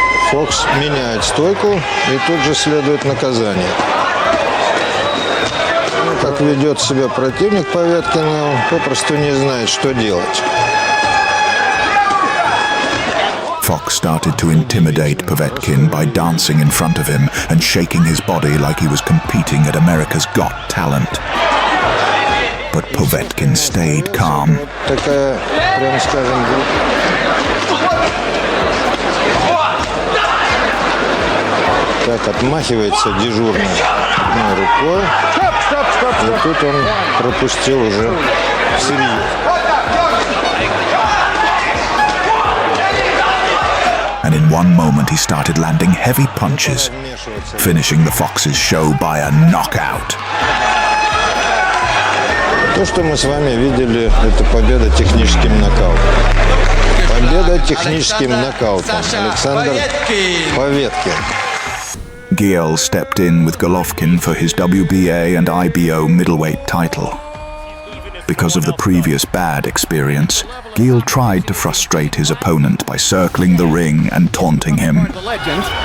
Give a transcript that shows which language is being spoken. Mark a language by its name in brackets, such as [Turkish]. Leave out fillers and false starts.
[Russian] Фокс меняет стойку, и тут же следует наказание. Ну, как ведет себя противник Поветкина, он попросту не знает, что делать. [English] Fox started to intimidate Povetkin by dancing in front of him and shaking his body like he was competing at America's Got Talent. But Povetkin stayed calm. [Russian] Такая, прямо скажем, так отмахивается дежурный рукой. И тут он пропустил уже всерьез. [English] And in one moment he started landing heavy punches, finishing the Fox's show by a knockout. [Russian] То, что мы с вами видели, это победа техническим нокаутом. Победа техническим нокаутом. Александр Поветкин. [English] Geale stepped in with Golovkin for his WBA and IBO middleweight title. Because of the previous bad experience, Geale tried to frustrate his opponent by circling the ring and taunting him. The legend.